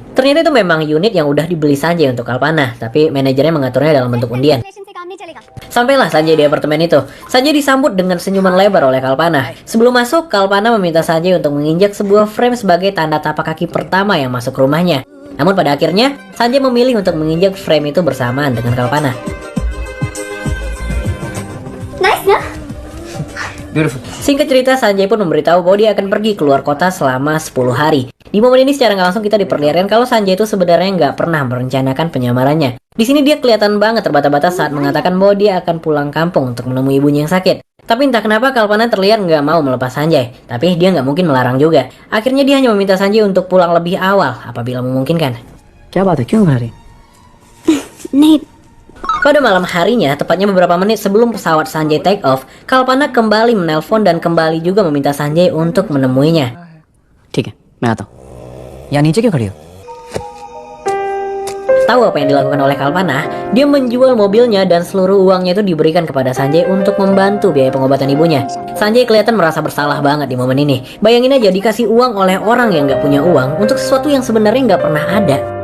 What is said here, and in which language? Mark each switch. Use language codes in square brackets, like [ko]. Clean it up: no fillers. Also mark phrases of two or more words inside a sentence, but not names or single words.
[id] Ternyata itu memang unit yang udah dibeli Sanjay untuk Kalpana, tapi manajernya mengaturnya dalam bentuk undian. Sampailah Sanjay di apartemen itu. Sanjay disambut dengan senyuman lebar oleh Kalpana. Sebelum masuk, Kalpana meminta Sanjay untuk menginjak sebuah frame sebagai tanda tapak kaki pertama yang masuk ke rumahnya. Namun pada akhirnya, Sanjay memilih untuk menginjak frame itu bersamaan dengan Kalpana. [en] Nice, no? Beautiful. [id] Singkat cerita, Sanjay pun memberitahu bahwa dia akan pergi keluar kota selama 10 hari. Di momen ini secara nggak langsung kita diperlihatkan kalau Sanjay itu sebenarnya nggak pernah merencanakan penyamarannya. Di sini dia kelihatan banget terbata-bata saat mengatakan bahwa dia akan pulang kampung untuk menemui ibunya yang sakit. Tapi entah kenapa Kalpana terlihat nggak mau melepas Sanjay. Tapi dia nggak mungkin melarang juga. Akhirnya dia hanya meminta Sanjay untuk pulang lebih awal apabila memungkinkan. [hi] क्या बात है, क्यों घबरा रही? नहीं. [id] Pada malam harinya, tepatnya beberapa menit sebelum pesawat Sanjay [en] take off, [id] Kalpana kembali menelpon dan kembali juga meminta Sanjay untuk menemuinya. [hi] ठीक है, मैं आता हूँ। यहाँ नीचे क्यों खड़ी हो? [id] Tahu apa yang dilakukan oleh Kalpana? Dia menjual mobilnya dan seluruh uangnya itu diberikan kepada Sanjay untuk membantu biaya pengobatan ibunya. Sanjay kelihatan merasa bersalah banget di momen ini. Bayangin aja dikasih uang oleh orang yang nggak punya uang untuk sesuatu yang sebenarnya nggak pernah ada.